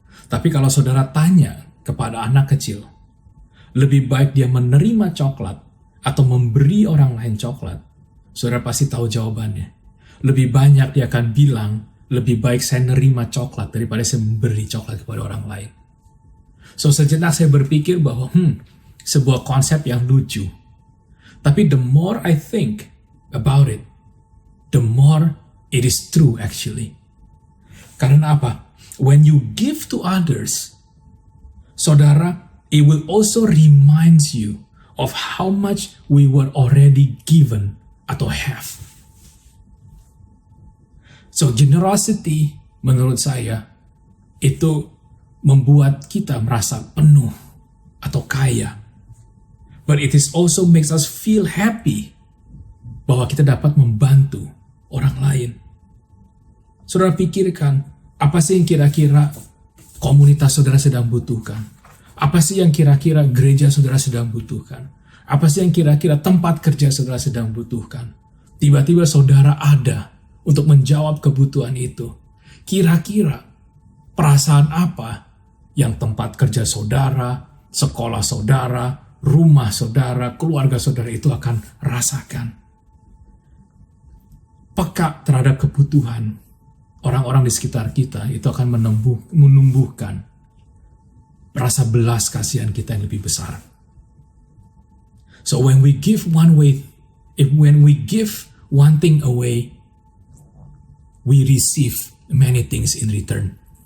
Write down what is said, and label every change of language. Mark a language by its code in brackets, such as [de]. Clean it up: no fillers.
[id] Tapi kalau saudara tanya kepada anak kecil, lebih baik dia menerima coklat atau memberi orang lain coklat, saudara pasti tahu jawabannya. Lebih banyak dia akan bilang, lebih baik saya nerima coklat daripada saya memberi coklat kepada orang lain. So sejenak saya berpikir bahwa sebuah konsep yang lucu. [en] Tapi the more I think about it, the more it is true actually. [id] Karena apa? [en] When you give to others, saudara, it will also reminds you of how much we were already given atau have. [id] So generosity menurut saya itu membuat kita merasa penuh atau kaya. [en] But it is also makes us feel happy [id] bahwa kita dapat membantu orang lain. Saudara pikirkan, apa sih yang kira-kira komunitas saudara sedang butuhkan? Apa sih yang kira-kira gereja saudara sedang butuhkan? Apa sih yang kira-kira tempat kerja saudara sedang butuhkan? Tiba-tiba saudara ada untuk menjawab kebutuhan itu. Kira-kira perasaan apa yang tempat kerja saudara, sekolah saudara, rumah saudara, keluarga saudara itu akan rasakan? Peka terhadap kebutuhan orang-orang di sekitar kita itu akan menumbuhkan rasa belas kasihan kita yang lebih besar. [en] So when we give one thing away, we receive many things in return.